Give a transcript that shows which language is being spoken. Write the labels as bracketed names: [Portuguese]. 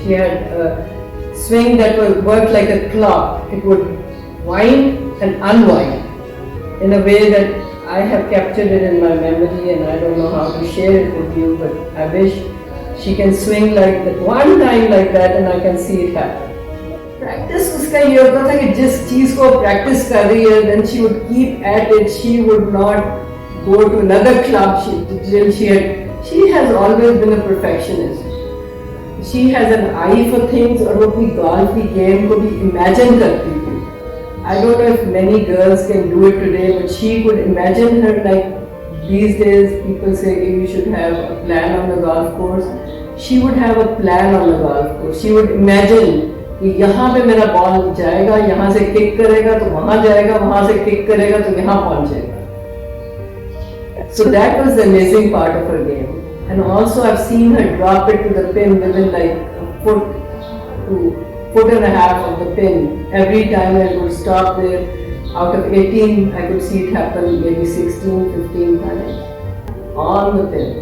[English] She had a swing that would work like a clock. It would wind and unwind in a way that I have captured it in my memory, and I don't know how to share it with you, but I wish she can swing like that one time like that, and I can see it happen. [Hindi] Practice उसका ये होता था कि जिस चीज को practice कर रही है, [English] then she would keep at it. She would not go to another club till she has always been a perfectionist. She has an eye for things, [Hindi] और वो अपनी golf की game को भी imagine करती थी. [English] I don't know if many girls can do it today, but she could imagine her like these days. People say you should have a plan on the golf course. She would have a plan on the golf course. She would imagine [Hindi] कि यहाँ पे मेरा ball जाएगा, यहाँ से kick करेगा तो वहाँ जाएगा, वहाँ से किक करेगा तो यहाँ पहुँच जाएगा. [English] So that was the amazing part of her game. And also I've seen her drop it to the pin within like a foot and a half of the pin. Every time I would stop there, out of 18 I could see it happen maybe 16, 15 times on the pin.